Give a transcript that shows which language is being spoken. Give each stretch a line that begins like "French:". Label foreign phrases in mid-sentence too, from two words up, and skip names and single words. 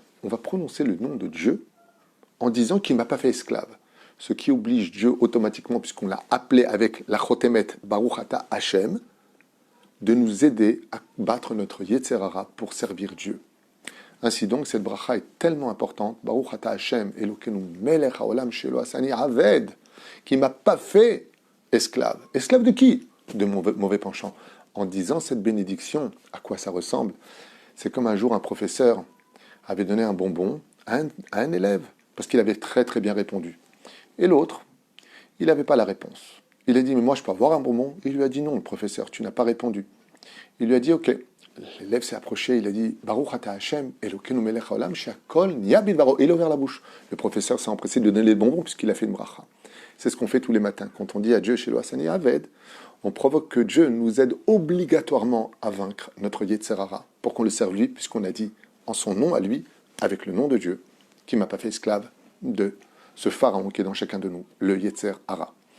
French: On va prononcer le nom de Dieu en disant qu'il ne m'a pas fait esclave. Ce qui oblige Dieu automatiquement, puisqu'on l'a appelé avec la
Hebrew: חותמת ברוך אתה השם,
French: de nous aider à battre notre
Hebrew: יצר הרע
French: pour servir Dieu. Ainsi donc, cette bracha est tellement importante,
Hebrew: ברוך אתה השם, אלוקינו מלך העולם שלא עשני עבד,
French: qui ne m'a pas fait esclave. Esclave de qui? De mon mauvais penchant. En disant cette bénédiction, à quoi ça ressemble? C'est comme un jour un professeur avait donné un bonbon à un élève, parce qu'il avait très très bien répondu. Et l'autre, il n'avait pas la réponse. Il a dit, mais moi je peux avoir un bonbon? Il lui a dit, non, le professeur, tu n'as pas répondu. Il lui a dit, ok. L'élève s'est approché, il a dit,
Hebrew: ברוך אתה השם, אלוקינו מלך העולם, שהכל נהיה בדברו.
French: Et il a ouvert la bouche. Le professeur s'est empressé de donner les bonbons puisqu'il a fait une bracha. C'est ce qu'on fait tous les matins. Quand on dit à Dieu
Hebrew: שלא עשני עבד,
French: on provoque que Dieu nous aide obligatoirement à vaincre notre
Hebrew: יצר הרע
French: pour qu'on le serve lui, puisqu'on a dit en son nom à lui, avec le nom de Dieu, qui ne m'a pas fait esclave de ce pharaon qui est dans chacun de nous, le
Hebrew: יצר הרע.